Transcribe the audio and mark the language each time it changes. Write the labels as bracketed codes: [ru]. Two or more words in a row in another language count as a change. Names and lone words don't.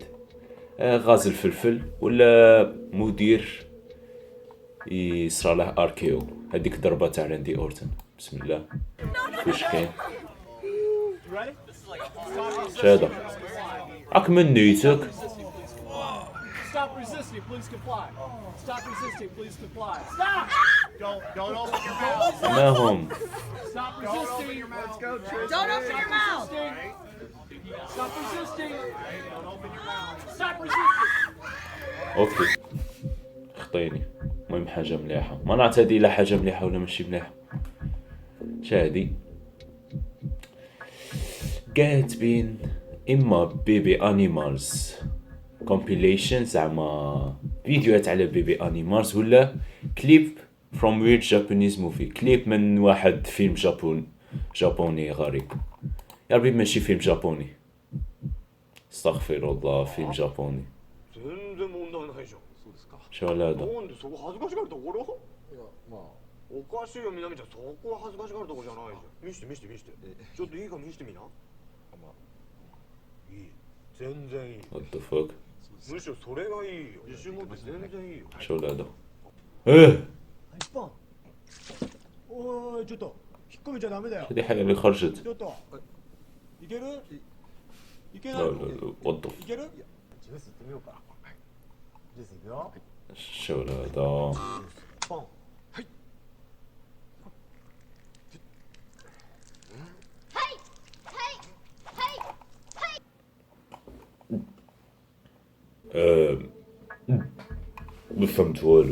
[ar] غاز الفلفل ولا مدير يصرى له اركيو. هذيك ضربه تاع راندي اورتن. بسم الله واش كاين شاده راك من نيتك. [en] Stop resisting, please comply. Stop resisting, please comply. Stop! Don't open your mouth. [ar] ما هم [en] Stop resisting. Let's go, Tristan. Don't open your mouth. Stop resisting. Don't open your mouth. Stop resisting. [ar] اوكي خطيني. المهم حاجه مليحه، ما نعرف هذه لا حاجه مليحه ولا ماشي مليحه. شادي كاتبين اما [en] baby animals compilation [ar] زعما فيديوهات على [en] baby animals [ar] ولا كليب [en] from weird Japanese movie. [ar] كليب من واحد فيلم جابوني غريب. يا ربي ماشي فيلم جابوني، استغفر الله، فيلم جابوني. [ja] 全然問題ないじゃん。そうですか。 [ar] شو هذا [ja] なんでそこ恥ずかしがるところ？いやまあおかしいよ、みなみちゃん。そこは恥ずかしがるとこじゃないじゃん。見して見して見して。ちょっといいか見してみな。まあいい。全然いい。 [en] what the fuck [ja] むしろそれがいいよ。自信持って全然いいよ。 [ar] شو هذا ايه [ja] 一本。おい、ちょっと引っ込めちゃダメだよ。 [ar] هذه حاجه اللي خرجت [ja] ちょっと。いける？いけな [ar] لا [ja] い？ [ar] لا لا [en] what the [ja] いける？ジュースいってみようかジュースいくよ [ar] شو هذا [ja] ポン [ar] ما فهمت والو.